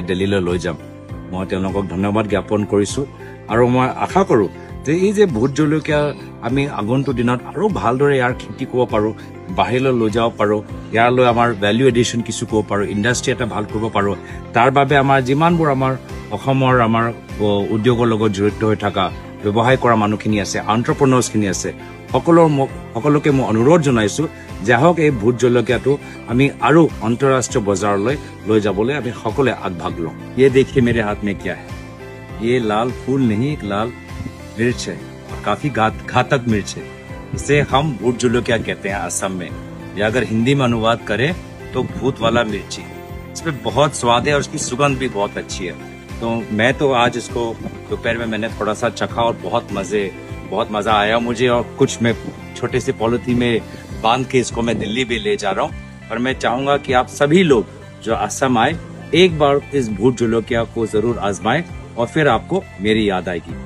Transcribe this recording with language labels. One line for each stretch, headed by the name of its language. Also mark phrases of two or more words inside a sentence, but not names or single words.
Assamese: দিল্লীলৈ লৈ যাম মই তেওঁলোকক ধন্যবাদ জ্ঞাপন কৰিছো আৰু মই আশা কৰো যে এই যে ভোট জলকীয়া আমি আগন্তুক দিনত আৰু ভালদৰে ইয়াৰ খেতি কৰিব পাৰো বাহিৰলৈ লৈ যাব পাৰো ইয়াৰলৈ আমাৰ
English: value addition
Assamese: কিছু কৰিব পাৰো ইণ্ডাষ্ট্ৰি এটা ভাল কৰিব পাৰো তাৰ বাবে আমাৰ যিমানবোৰ আমাৰ অসমৰ আমাৰ উদ্যোগৰ লগত জড়িত হৈ থকা ব্যৱসায় কৰা মানুহখিনি আছে এন্টাৰপ্ৰেনাৰ্ছখিনি আছে সকলোকে মই অনুৰোধ জনাইছো যে হওক এই ভোট জলকীয়াটো আমি আৰু আন্তঃৰাষ্ট্ৰীয় বজাৰলৈ লৈ যাবলৈ আমি সকলোৱে আগভাগ লওঁ ये
Hindi: देखिए मेरे हाथ में क्या है ये लाल फूल नहीं एक लाल मिर्च है और काफी घातक मिर्च है इसे हम भूत जलकिया कहते हैं असम में या अगर हिंदी में अनुवाद करें तो भूत वाला मिर्ची इसमें बहुत स्वाद है और उसकी सुगंध भी बहुत अच्छी है तो मैं तो आज इसको दोपहर में मैंने थोड़ा सा चखा और बहुत मजा आया मुझे और कुछ मैं छोटे से पॉलिथीन में बांध के इसको मैं दिल्ली भी ले जा रहा हूँ और मैं चाहूंगा कि आप सभी लोग जो असम आए एक बार इस भूत जलकिया को जरूर आजमाएं और फिर आपको मेरी याद आएगी